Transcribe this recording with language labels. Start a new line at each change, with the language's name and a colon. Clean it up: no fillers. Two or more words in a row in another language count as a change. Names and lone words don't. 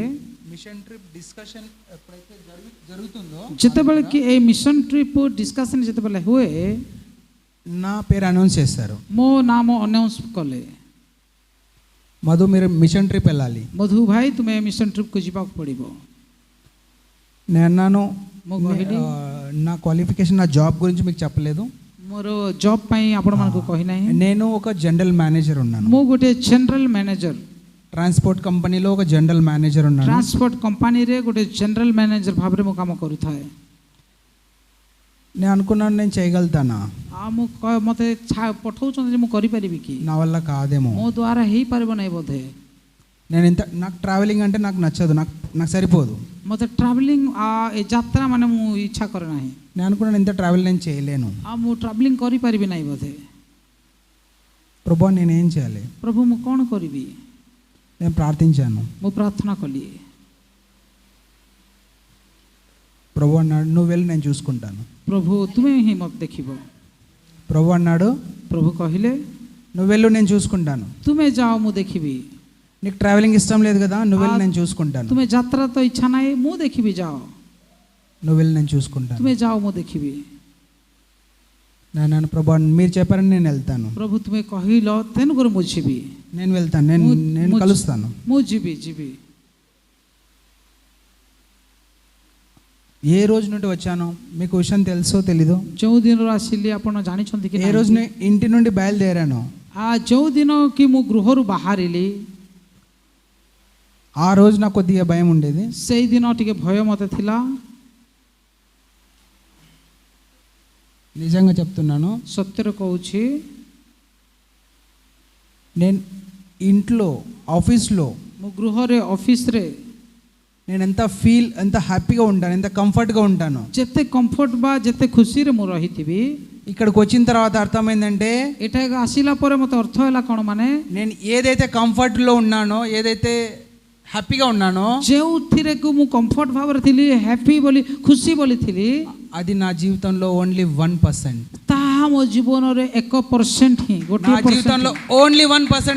English: mission trip discussion
Telugu: ఎప్పుడైతే జరుగుతుందో,
Odia: ଯେତେବେଳେ କି ଏଇ
English: mission trip discussion
Odia: ଯେତେବେଳେ ହୁଏ,
Telugu: నా పేరు అనౌన్స్ చేస్తారు.
Odia: ମୋ ନାମ ଆନାଉନ୍ସ କଲେ,
Telugu: మధు మీరు
English: mission trip
Telugu: వెళ్ళాలి.
Odia: ମଧୁ ଭାଇ ତୁମେ
English: mission trip
Odia: ଯିବାକୁ ପଡ଼ିବ।
Telugu: నేను అన్నాను,
Odia: ମୁଁ କହିଲି
Telugu: నా క్వాలిఫికేషన్, నా జాబ్ గురించి మీకు చెప్పలేదు.
Odia: ମୋର ଜବ୍ ପାଇଁ ଆପଣମାନଙ୍କୁ କହିନାହିଁ।
Telugu: నేను ఒక
English: general manager
Telugu: ఉన్నాను,
Odia: ମୁଁ ଗୋଟେ
English: general manager, transport company
Telugu: ఒక
English: general manager
Telugu: ఉన్నాను.
English: transport company
Odia: ଗୋଟେ
English: general manager
Odia: ଭାବରେ ମୁଁ କାମ କରୁଥାଏ।
Telugu: నేను అనుకున్నాను, నేను చేయగలుగుతానా,
Odia: ମୋତେ ପଠାଉଛନ୍ତି ଯେ ମୁଁ କରିପାରିବି କି?
Telugu: నా వల్ల కాదేమో,
Odia: ମୋ ଦ୍ୱାରା ହେଇପାରିବ ନାହିଁ ବୋଧେ।
Telugu: నాకు ట్రావెలింగ్ అంటే నాకు నచ్చదు, నాకు సరిపోదు.
Odia: ମୋତେ ଟ୍ରାଭେଲିଂ ଏ ଯାତ୍ରା ମାନେ ମୁଁ ଇଚ୍ଛା କରେ ନାହିଁ।
Telugu: నేను అనుకున్నాను, ఇంత ట్రావెల్ నేను చేయలేను.
Odia: ମୁଁ ଟ୍ରାଭେଲିଂ କରିପାରିବି ନାହିଁ ବୋଧେ।
Telugu: ప్రభు నేనేం చేయాలి?
Odia: ପ୍ରଭୁ ମୁଁ କ'ଣ କରିବି?
Telugu: నేను ప్రార్థించాను.
Odia: ମୁଁ ପ୍ରାର୍ଥନା କଲି।
Telugu: ప్రభు అన్నాడు, నువ్వు వెళ్ళి నేను చూసుకుంటాను.
Odia: ପ୍ରଭୁ ତୁମେ ହିଁ ମୋତେ ଦେଖିବ।
Telugu: ప్రభు అన్నాడు,
Odia: ପ୍ରଭୁ କହିଲେ
Telugu: నువ్వు వెళ్ళు, నేను చూసుకుంటాను.
Odia: ତୁମେ ଯାଅ ମୁଁ ଦେଖିବି।
Telugu: నీకు ట్రావెలింగ్ ఇష్టం లేదు కదా, నువ్వు వెళ్ళి నేను చూసుకుంటాను.
Odia: ତୁମେ ଯାତ୍ରା ତ ଇଚ୍ଛା ନାହିଁ, ମୁଁ ଦେଖିବି, ଯାଅ।
Telugu: నువ్వు వెళ్ళి నేను చూసుకుంటాను.
Odia: ତୁମେ ଯାଅ ମୁଁ ଦେଖିବି।
Telugu: నేను ప్రభు మీరు చెప్పారని నేను వెళ్తాను.
Odia: ପ୍ରଭୁ ତୁମେ କହିଲ ତେଣୁକରି ମୁଁ ଯିବି।
Telugu: నేను వెళ్తాను, నేను కలుస్తాను.
Odia: ମୁଁ ଯିବି।
Telugu: ఏ రోజు నుండి వచ్చానో మీకు విషయం తెలుసో తెలీదు.
Odia: ଯେଉଁ ଦିନରୁ ଆସିଲି ଆପଣ ଜାଣିଛନ୍ତି କି?
Telugu: ఏ రోజు ఇంటి నుండి బయలుదేరాను,
Odia: ଯେଉଁ ଦିନ କି ମୁଁ ଗୃହରୁ ବାହାରିଲି,
Telugu: ఆ రోజు నాకు కొద్దిగా భయం ఉండేది.
Odia: ସେଇ ଦିନ ଟିକେ ଭୟ ମୋତେ ଥିଲା।
Telugu: నిజంగా చెప్తున్నాను,
Odia: ସତ୍ୟରେ କହୁଛି,
Telugu: నేను ఇంట్లో, ఆఫీస్లో,
Odia: ମୁଁ ଗୃହରେ, ଅଫିସରେ
Telugu: నేను ఎంత హ్యాపీగా ఉంటాను, ఎంత కంఫర్ట్గా ఉంటాను.
Odia: ଯେତେ କମ୍ଫର୍ଟ ବା ଯେତେ ଖୁସିରେ ମୁଁ ରହିଥିବି,
Telugu: ఇక్కడికి వచ్చిన తర్వాత అర్థమైందంటే,
Odia: ଏଠାକୁ ଆସିଲା ପରେ ମୋତେ ଅର୍ଥ ହେଲା କ'ଣ, ମାନେ
Telugu: నేను ఏదైతే కంఫర్ట్లో ఉన్నానో, ఏదైతే హ్యాపీగా ఉన్నానో,
Odia: ଯେଉଁଥିରେ ମୁଁ କମ୍ଫର୍ଟ ଭାବରେ ଥିଲି, ହ୍ୟାପି ବୋଲି, ଖୁସି ବୋଲି ଥିଲି,
Telugu: అది నా జీవితంలో ఓన్లీ 1%.
Odia: ତାହା ମୋ ଜୀବନରେ 1% ହିଁ,
Telugu: నా
Odia: ଗୋଟିଏ
Telugu: జీవితంలో ఓన్లీ 1%.